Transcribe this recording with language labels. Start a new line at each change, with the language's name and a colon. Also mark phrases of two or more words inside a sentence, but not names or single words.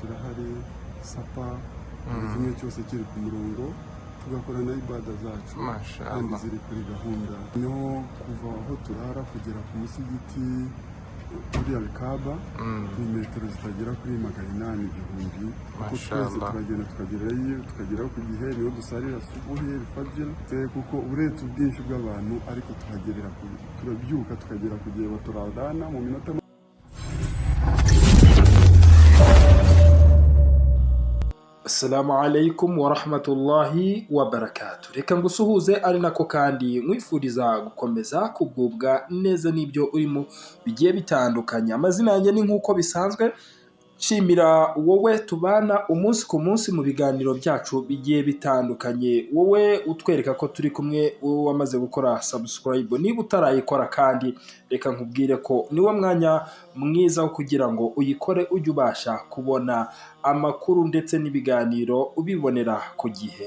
Kinyarwanda: irahari sapa kimwe cyose kiri ku murongo tugakora na ibada zacu kandi ziri kuri gahunda niho kuva aho turara kugera ku musigiti kuri Al-Kaaba ni metero zitagera kuri 800 igihumbi kuko twese turagenda tukagera ku gihe niho dusarira subuhi fajr kuko uburenze ubwinshi bw'abantu ariko tuhagerera turabyuka tukagera ku gihe baturadana mu minota.
Arabic: السلام عليكم ورحمة الله وبركاته.
Kinyarwanda: Reka ngusuhuze ari nako kandi mwifuriza gukomeza kugubwa neza n'ibyo urimo bigiye bitandukanye. Amazina yanjye ni nkuko bisanzwe shimira wowe tubana umunsi ku munsi mu biganiro byacu bigiye bitandukanye. Wowe utwereka ko turi kumwe, wowe wamaze gukora subscribe, niba utarayikora kandi reka nkubwire ko niwo mwanya mwiza wo kugira ngo uyikore ujye ubasha kubona amakuru ndetse n'ibiganiro ubibonera ku gihe.